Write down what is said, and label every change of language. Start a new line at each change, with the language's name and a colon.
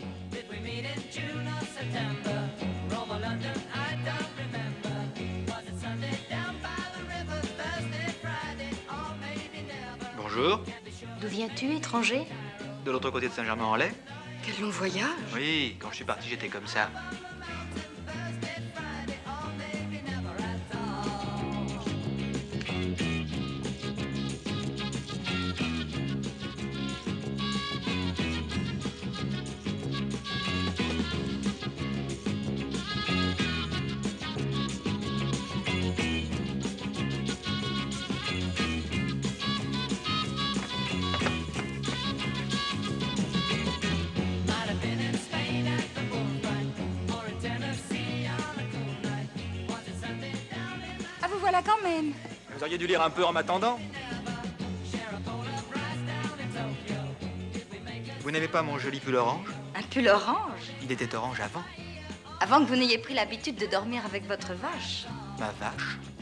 English: Did we meet in June or September? Rome or London, I don't remember. Was it Sunday down by the river, Thursday, Friday, or maybe never?
French: Bonjour. D'où viens-tu, étranger? De l'autre côté de Saint-Germain-en-Laye? Quel long voyage. Oui, quand je suis parti, j'étais comme ça.
English: Thursday, Friday, or maybe never at all. Might have been in Spain at the bullfight, or in Tennessee on a cool night. Was it Sunday down in
French: Ah, vous voilà quand même. Vous auriez dû lire un peu en m'attendant. Vous n'aimez pas mon joli pull orange? Un pull orange? Il était orange avant. Avant que vous n'ayez pris l'habitude de dormir avec votre vache. Ma vache.